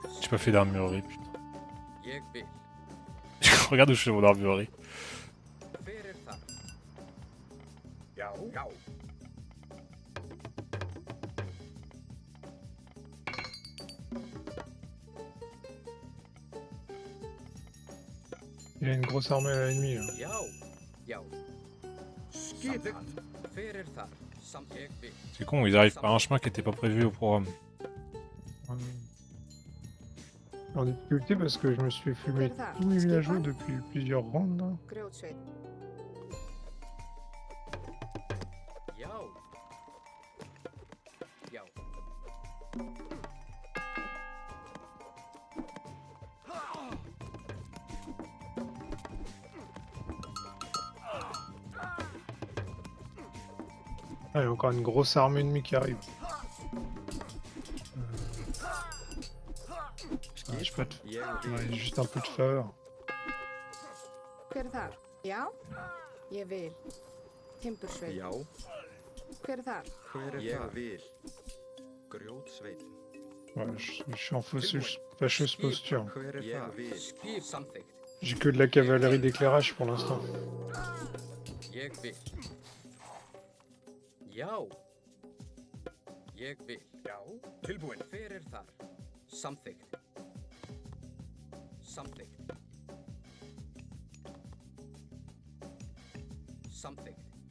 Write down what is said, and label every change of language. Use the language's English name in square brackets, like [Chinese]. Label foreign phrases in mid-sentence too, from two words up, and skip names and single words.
[French] pas fait d'armurerie, putain. [Icelandic] Ég vil. [French] Regarde où je fais mon armurerie. [Icelandic] Hver þar? Já, já. [French] Il a une grosse armée à l'ennemi là. [Icelandic] Já. Já. Skipan. Hver þar? Ég vil. [French] C'est con, ils arrivent par un chemin qui était pas prévu au programme. En difficulté parce que je me suis fumé tous mes villageois depuis plusieurs rounds là. [Icelandic] Grjótsveinn. Já. Já. [French] Ah, il y a encore une grosse armée ennemie qui arrive. Ah, j'ai pas de... [Icelandic] Ég [French] ouais, [Icelandic] vil. [French] juste un peu de faveur. [Icelandic] Hver er þar? Já. Ég vil. Timbursveinn. Já. Hver er þar? Hver er það? Ég vil. Grjótsveinn. [French] Ouais, je suis en fâcheuse posture. [Icelandic] Hver er það? Ég vil. Skip samþykkt. [French] J'ai que de la cavalerie d'éclairage pour l'instant. [Icelandic] Ég vil. Já. Ég vil. Já, tilbúin. Hver er þar? Samþykkt. Samþykkt. Samþykkt.